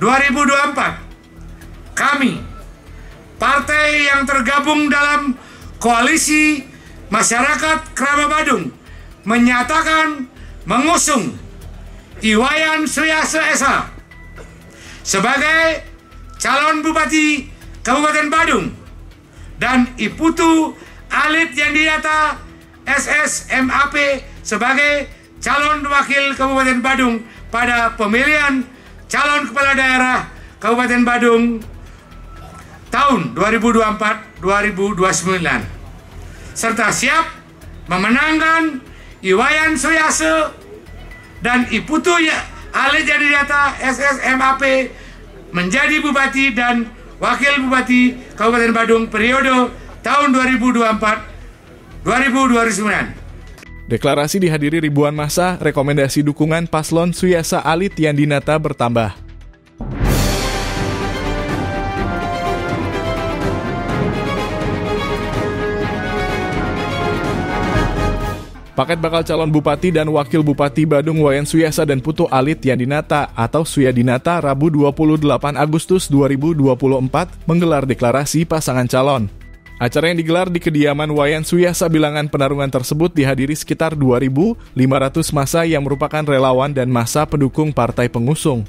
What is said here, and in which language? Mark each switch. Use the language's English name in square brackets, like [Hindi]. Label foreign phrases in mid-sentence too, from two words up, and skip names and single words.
[Indonesian] 2024, kami, partai yang tergabung dalam Koalisi Masyarakat Krama Badung, menyatakan mengusung Iwayan Suyasa Esa sebagai calon Bupati Kabupaten Badung dan Iputu Alit Yandinata SSMAP sebagai calon Wakil Kabupaten Badung pada pemilihan calon Kepala Daerah Kabupaten Badung tahun 2024-2029, serta siap memenangkan Iwayan Suyasa dan Iputu Alit Yandinata SSMAP menjadi Bupati dan Wakil Bupati Kabupaten Badung periode tahun 2024-2029. Deklarasi dihadiri ribuan massa, rekomendasi dukungan paslon Suyasa Alit Yandinata bertambah. Paket bakal calon Bupati dan Wakil Bupati Badung Wayan Suyasa dan Putu Alit Yandinata atau Suyadinata Rabu 28 Agustus 2024 menggelar deklarasi pasangan calon. Acara yang digelar di kediaman Wayan Suyasa Bilangan Penarungan tersebut dihadiri sekitar 2.500 massa yang merupakan relawan dan massa pendukung partai pengusung.